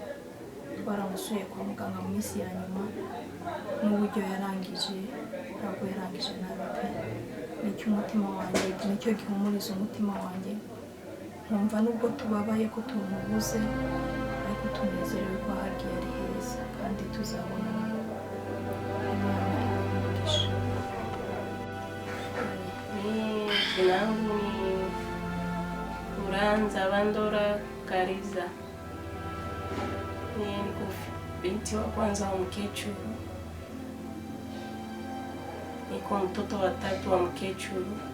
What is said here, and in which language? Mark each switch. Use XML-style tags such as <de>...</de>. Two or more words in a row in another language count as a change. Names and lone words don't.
<rw>Twaramusuye kwa muganga mu minsi ya nyuma, n'uburyo yarangije, ntabwo yarangije nabi pe. Nicyo umutima wanjye, nicyo gihumuriza umutima wanjye. Nkumva nubwo tubabaye ko tumubuze, ariko tunezerewe ko hagiye ari heza, kandi tuzabonana. Imana imugisha.</rw> <sw>Jina langu ni Uranza Bandora Kariza. Niko binti wa kwanza wa Mkechuru. Niko mtoto wa tatu wa Mkechuru.</sw>